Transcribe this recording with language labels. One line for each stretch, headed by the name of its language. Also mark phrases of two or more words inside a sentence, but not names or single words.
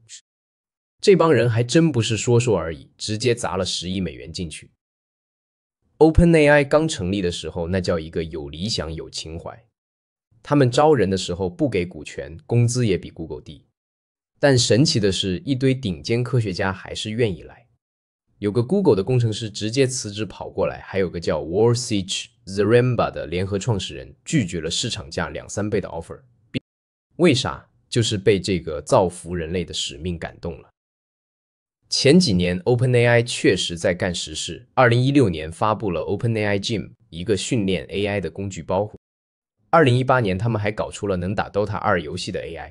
Chinese: 這幫人還真不是說說而已，直接砸了10億美元進去。OpenAI 剛成立的時候，那叫一個有理想有情懷。他們招人的时候不給股權，工資也比 Google 低。但神奇的是，一堆頂尖科學家還是願意來。有個 Google 的工程師直接辭職跑過來，還有個叫 Walsh Zaremba 的聯合創始人拒絕了市場價2-3倍的 offer。為啥？就是被這個造福人類的使命感動了。前幾年 OpenAI 確實在幹實事。2016年發布了 OpenAI Gym， 一個訓練 AI 的工具包。2018年，他們還搞出了能打 Dota 2遊戲的 AI。